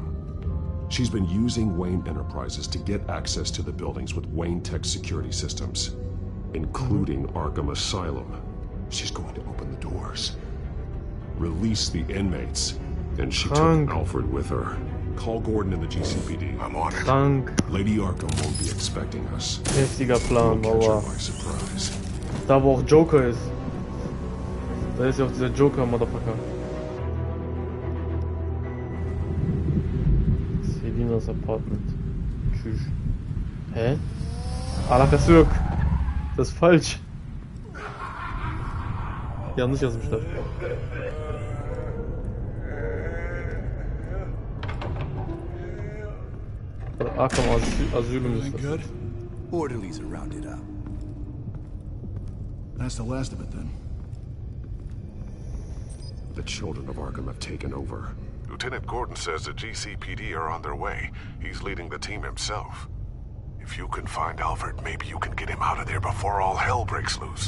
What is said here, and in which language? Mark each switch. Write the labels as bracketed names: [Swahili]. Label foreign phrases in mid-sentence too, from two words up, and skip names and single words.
[English] She's been using Wayne Enterprises to get access to the buildings with Wayne Tech security systems, including Arkham Asylum. She's going to open the doors, release the inmates, and she took Alfred with her. Call Gordon in the GCPD. I'm on it. [German] Krank. [English] Lady Arkham won't be expecting us. [German] Heftiger Plan, [English] We'll catch her [German] Aua. [English] by surprise. [German] Da wo auch Joker ist. Da ist ja auch dieser Joker, Motherfucker. Selinas Apartment. Tschüss. Hä? Alakazurk. Das ist falsch. [Turkish] Yanlış yazmışlar. [German] Arkham Asylum ist das. [English] Good. Orderlies are rounded up. That's the last of it then. The children of Arkham have taken over. Lieutenant Gordon says the GCPD are on their way. He's leading the team himself. If you can find Alfred, maybe you can get him out of there before all hell breaks loose.